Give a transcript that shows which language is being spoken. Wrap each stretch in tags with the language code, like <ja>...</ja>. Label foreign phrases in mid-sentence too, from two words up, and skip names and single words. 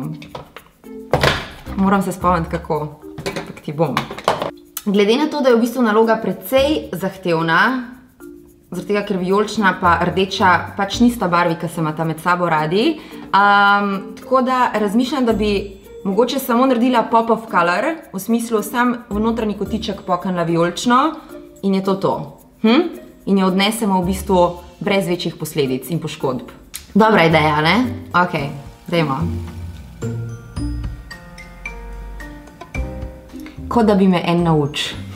<sl>Moram se spomniti, kako, ampak ti bom. Glede na to, da je v bistvu naloga precej zahtevna, zaradi tega, ker vijolična pa rdeča pač nista barvi, ki se imata med sabo radi, tako da razmišljam, da bi mogoče samo naredila</sl> <en>pop of color,</en> <sl>v smislu sam v notranji kotiček pokanila vijolično in je to. In jo odnesemo v bistvu brez večjih posledic in poškodb. Dobra ideja, ne? Ok, dajmo. Kot da bi me en nauč.</sl>